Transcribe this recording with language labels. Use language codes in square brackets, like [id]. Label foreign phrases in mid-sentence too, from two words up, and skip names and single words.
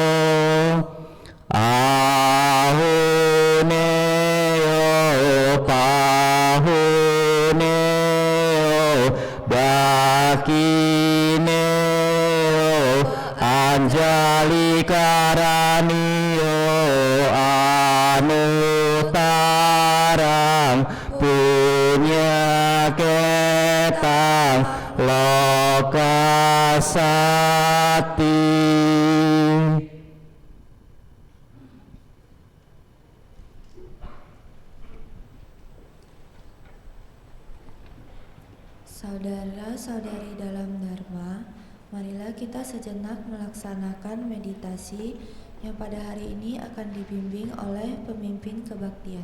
[pi] Ahuneo Pahuneo Dakineo Anjali Karanio Anutarang Punya Ketang Lokasati. [id] Saudara-saudari dalam Dharma, marilah kita sejenak melaksanakan meditasi yang pada hari ini akan dibimbing oleh pemimpin kebaktian.